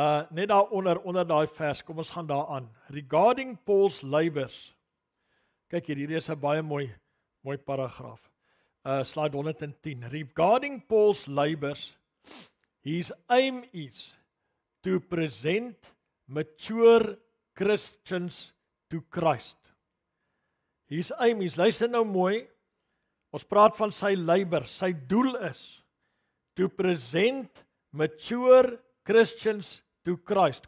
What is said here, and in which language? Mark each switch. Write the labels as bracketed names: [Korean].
[Afrikaans] Net daar onder daai vers, kom ons gaan daar aan. [English] Regarding Paul's labors. [Afrikaans] Kyk hier is 'n baie mooi paragraaf. [English] Slide 110. Regarding Paul's labors, his aim is to present mature Christians to Christ. [Afrikaans] Hier's Amy's, luister nou mooi, ons praat van sy leiber, sy doel is, [English] to present mature Christians to Christ.